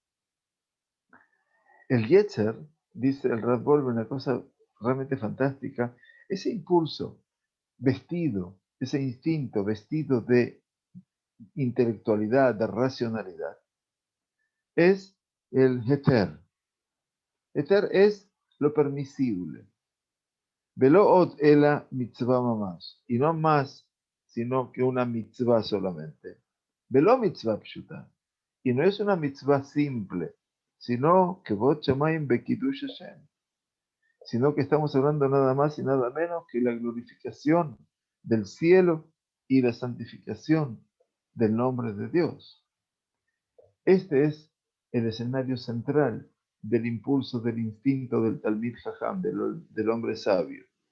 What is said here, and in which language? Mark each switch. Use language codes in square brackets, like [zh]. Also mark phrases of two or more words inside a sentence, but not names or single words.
[es] El Yetzer, dice el Rav Wolbe, una cosa realmente fantástica: ese impulso vestido, ese instinto vestido de intelectualidad, de racionalidad, es el Heter. Heter es lo permisible. [he] ולא עוד אלא מצוה ממש, [es] y no más, sino que una mitzvah solamente. [he] ולא מצוה פשוטה, [es] y no es una mitzvah simple, sino que [he] כבוד שמים בקידוש השם, [es] sino que estamos hablando nada más y nada menos que la glorificación del cielo y la santificación del nombre de Dios. Este es el escenario central del impulso del instinto del [he] תלמיד חכם, [es] del hombre sabio.